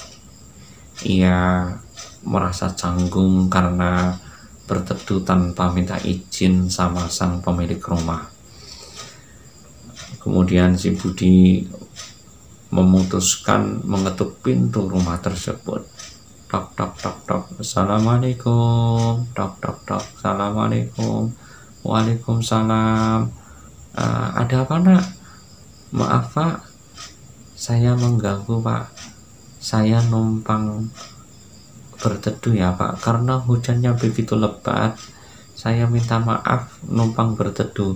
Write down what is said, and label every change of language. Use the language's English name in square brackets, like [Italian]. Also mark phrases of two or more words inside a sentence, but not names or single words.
[Indonesian] Ia merasa canggung karena berteduh tanpa minta izin sama sang pemilik rumah. Kemudian si Budi memutuskan mengetuk pintu rumah tersebut. Tok tok tok tok, assalamualaikum. Tok tok tok, assalamualaikum. Waalaikumsalam. Ada apa nak? Maaf pak, saya mengganggu pak. Saya numpang berteduh ya pak, karena hujannya begitu lebat. Saya minta maaf numpang berteduh.